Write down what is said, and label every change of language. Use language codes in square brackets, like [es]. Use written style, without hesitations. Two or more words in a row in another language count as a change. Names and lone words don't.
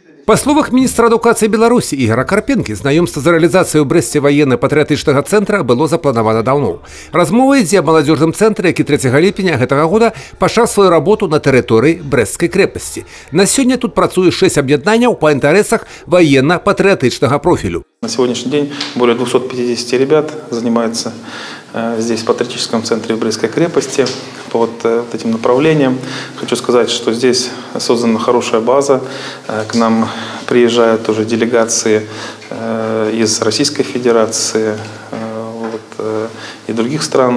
[be] Па словах міністра адукацыі Беларусі Ігора Карпенкі, знаёмства з рэалізацыяй у Брэсце ваенна-патрыятычнага цэнтра было запланавана даўно. Размова ідзе аб маладзёжным цэнтры, які 3 ліпеня гэтага года пачаў сваю работу на тэрыторыі Брэсцкай крэпасці. На сёння тут працуе 6 аб'яднанняў па інтарэсах [ru] военно-патриотичного профилю. На сегодняшний день более 250 ребят занимаются здесь, в патриотическом центре в Брестской крепости, по вот этим направлениям. Хочу сказать, что здесь создана хорошая база. К нам приезжают уже делегации из Российской Федерации и других стран.